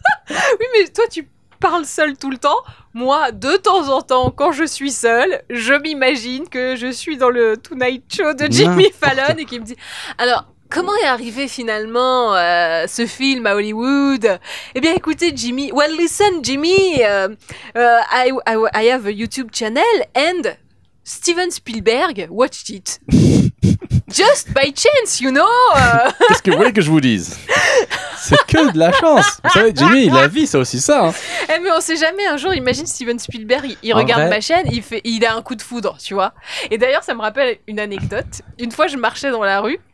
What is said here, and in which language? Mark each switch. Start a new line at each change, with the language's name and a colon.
French: Oui, mais toi tu parles seul tout le temps. Moi, de temps en temps, quand je suis seule, je m'imagine que je suis dans le Tonight Show de Jimmy Fallon et qu'il me dit alors. Comment est arrivé finalement ce film à Hollywood? Eh bien, écoutez, Jimmy.
English: Well, listen, Jimmy. I have a YouTube channel and Steven Spielberg watched it. Just by chance, you know.
French: Qu'est-ce que vous voulez que je vous dise? C'est que de la chance. Vous savez, Jimmy, la vie, c'est aussi ça. Hein. Eh mais on sait jamais. Un jour, imagine Steven Spielberg, il regarde ma chaîne, il a un coup de foudre, tu vois. Et d'ailleurs, ça me rappelle une anecdote. Une fois, je marchais dans la rue.